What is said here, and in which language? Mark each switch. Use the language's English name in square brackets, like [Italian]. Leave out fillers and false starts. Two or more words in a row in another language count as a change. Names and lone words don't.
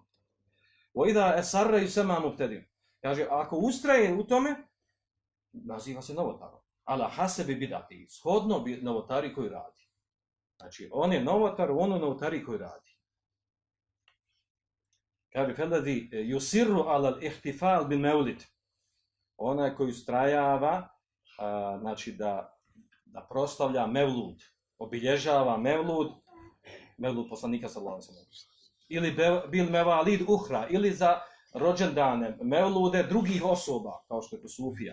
[Arabic] وإذا أصر يسمى مبتدعا. [Bosnian] Kaže, ako ustraje u tome, naziva se novotarom. [Arabic] على حسب بدعته, [Bosnian] shodno novotari koji radi. Znači, on je novotar u onoj novotari koji radi. [Arabic] Kaže, فالذي يصر على الاحتفال بالمولد. [Bosnian] Onaj koji ustrajava, znači da proslavlja mevlud, obilježava mevlud poslanika [Arabic] صلى الله عليه وسلم. [Bosnian] Ili [Arabic] بالموالد الأخرى, [Bosnian] ili za rođendane mevlude drugih osoba, kao što je to sufija.